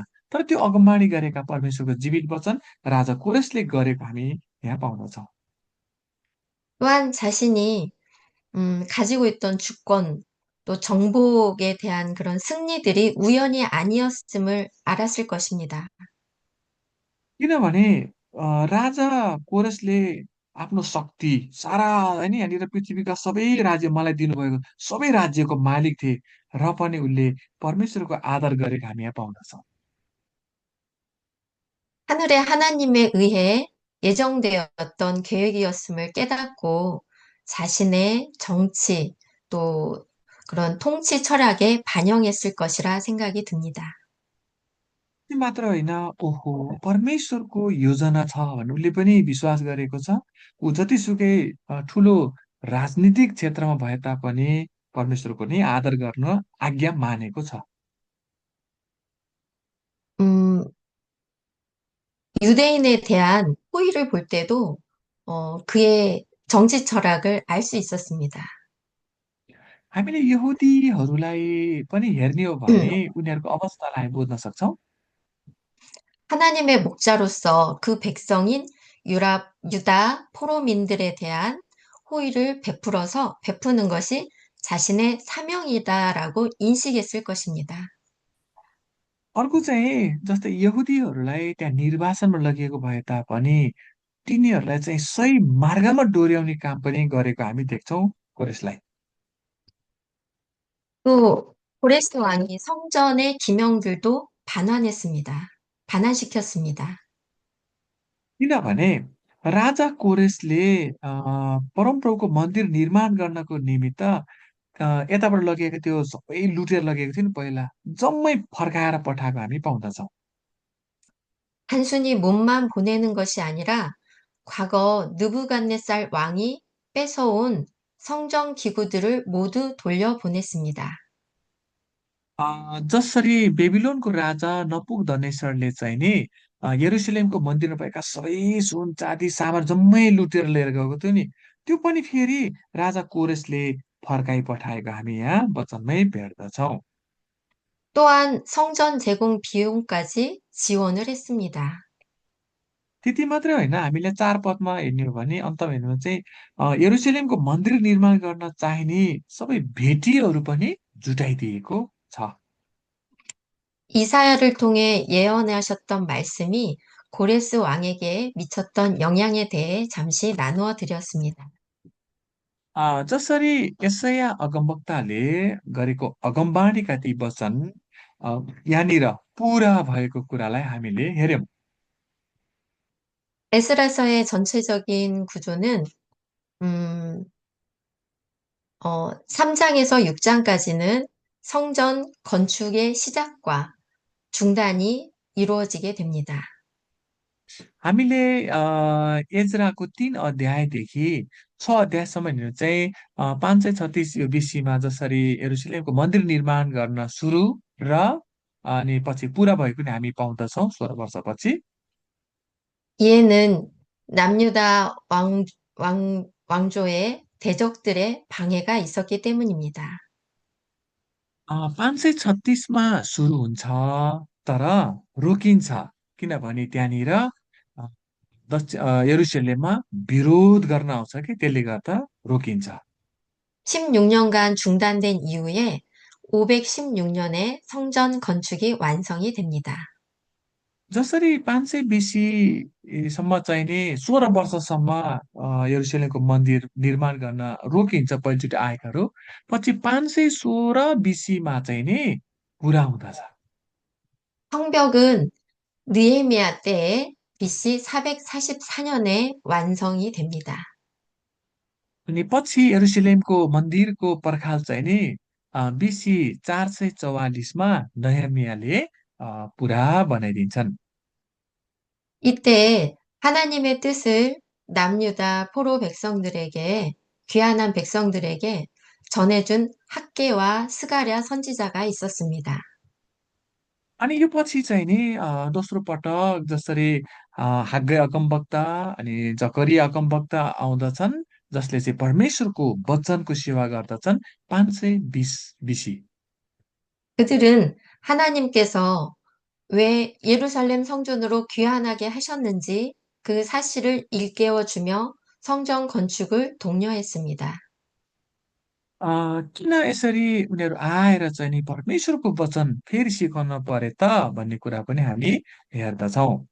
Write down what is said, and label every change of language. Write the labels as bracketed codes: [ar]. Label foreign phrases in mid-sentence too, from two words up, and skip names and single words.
[ne] तर त्यो अगमबाणी गरेका परमेश्वरको जीवित वचन राजा कोरेसले गरेको हामी यहाँ पाउँदछौँ। [ko] 또한 자신이 가지고 있던 주권, 또 정복에 대한 그런 승리들이 우연이 아니었음을 알았을 것입니다. [ne] किनभने राजा कोरसले आफ्नो शक्ति सारा होइन यहाँनिर पृथ्वीका सबै राज्य मलाई दिनुभएको सबै राज्यको मालिक थिए र पनि उसले परमेश्वरको आदर गरेको हामी यहाँ पाउँदछौँ। [ko] 하늘의 하나님에 의해 예정되었던 계획이었음을 깨닫고 자신의 정치, 또 그런 통치 철학에 반영했을 것이라 생각이 듭니다. [ne] त्यो मात्र होइन, ओहो परमेश्वरको योजना छ भन्ने उसले पनि विश्वास गरेको छ। ऊ जतिसुकै ठुलो राजनीतिक क्षेत्रमा भए तापनि परमेश्वरको नै आदर गर्न आज्ञा मानेको छ। [ko] 음, 유대인에 대한 호의를 볼 때도 그의 정치 철학을 알 수 있었습니다. [ne] हामीले यहुदीहरूलाई पनि हेर्ने हो भने उनीहरूको अवस्थालाई हामी बुझ्न सक्छौँ। [ko] 하나님의 목자로서 그 백성인 유다 포로민들에 대한 호의를 베푸는 것이 자신의 사명이다라고 인식했을 것입니다. [ne] अर्को चाहिँ जस्तै यहुदीहरूलाई त्यहाँ निर्वासनमा लगिएको भए तापनि तिनीहरूलाई चाहिँ सही मार्गमा डोर्याउने काम पनि गरेको हामी देख्छौँ कोरेसलाई। [ko] 또 고레스 왕이 성전의 기명들도 반환시켰습니다. [ne] किनभने राजा कोरेसले परमप्रभुको मन्दिर निर्माण गर्नको निमित्त यताबाट लगेको त्यो सबै लुटेर लगेको थियो नि पहिला, जम्मै फर्काएर पठाएको हामी पाउँदछौँ। [ko] 단순히 몸만 보내는 것이 아니라 과거 느부갓네살 왕이 뺏어온 성전 기구들을 모두 돌려보냈습니다. [ne] जसरी बेबिलोनको राजा नपुगदनेश्वरले चाहिँ नि यरुसलेमको मन्दिरमा भएका सबै सुन चाँदी सामान जम्मै लुटेर लिएर गएको थियो नि, त्यो पनि फेरि राजा कोरेसले फर्काइ पठाएको हामी यहाँ वचनमै भेट्दछौँ। [ko] 또한 성전 제공 비용까지 지원을 했습니다. [ne] त्यति मात्रै होइन, हामीले 4 पदमा हेर्ने हो भने अन्तमा हेर्नु भने चाहिँ यरुसलेमको मन्दिर निर्माण गर्न चाहिने सबै भेटीहरू पनि जुटाइदिएको छ। [ko] 이사야를 통해 예언하셨던 말씀이 고레스 왕에게 미쳤던 영향에 대해 잠시 나누어 드렸습니다. [ne] जसरी यसैया अगमवक्ताले गरेको अगमबाणीका ती वचन अ, यहाँनिर पुरा भएको कुरालाई हामीले हेर्यौं। [ko] 에스라서의 전체적인 구조는 음, 3장에서 6장까지는 성전 건축의 시작과 중단이 이루어지게 됩니다. [ne] हामीले एजराको 3 अध्यायदेखि 6 अध्यायसम्म हेर्नु चाहिँ 536 यो BC-मा जसरी यरुसलेमको मन्दिर निर्माण गर्न सुरु र अनि पछि पुरा भएको नि हामी पाउँदछौँ 16 वर्षपछि। [ko] 이에는 남유다 왕조의 대적들의 방해가 있었기 때문입니다. [ne] 536मा सुरु हुन्छ तर रोकिन्छ किनभने त्यहाँनिर यरुसलेममा विरोध गर्न आउँछ कि त्यसले गर्दा रोकिन्छ। [ko] 16년간 중단된 이후에 516년에 성전 건축이 완성이 됩니다. [ne] जसरी 500 BC सम्म चाहिने 16 वर्षसम्म यरुसलेमको मन्दिर निर्माण गर्न रोकिन्छ पहिलोचोटि आएकाहरू, पछि 516 BCमा चाहिँ नि पुरा हुँदछ। [ko] 성벽은 느헤미야 때에 BC 444년에 완성이 됩니다. [ne] अनि पछि यरुसलेमको मन्दिरको पर्खाल चाहिँ नि BC 444मा नहम्याले पुरा बनाइदिन्छन्। [ko] 이때 하나님의 뜻을 남유다 포로 백성들에게, 귀환한 백성들에게 전해준 학개와 스가랴 선지자가 있었습니다. [ne] अनि यो पछि चाहिँ नि दोस्रो पटक जसरी हाग्गे अगमवक्ता अनि जकरिया अगमवक्ता आउँदछन्, जसले चाहिँ परमेश्वरको वचनको सेवा गर्दछन् 520 BC। [ko] 그들은 하나님께서 왜 예루살렘 성전으로 귀환하게 하셨는지 그 사실을 일깨워주며 성전 건축을 독려했습니다. [ne] किन यसरी उनीहरू आएर चाहिँ नि परमेश्वरको वचन फेरि सिकाउन परे त भन्ने कुरा पनि हामी हेर्दछौँ।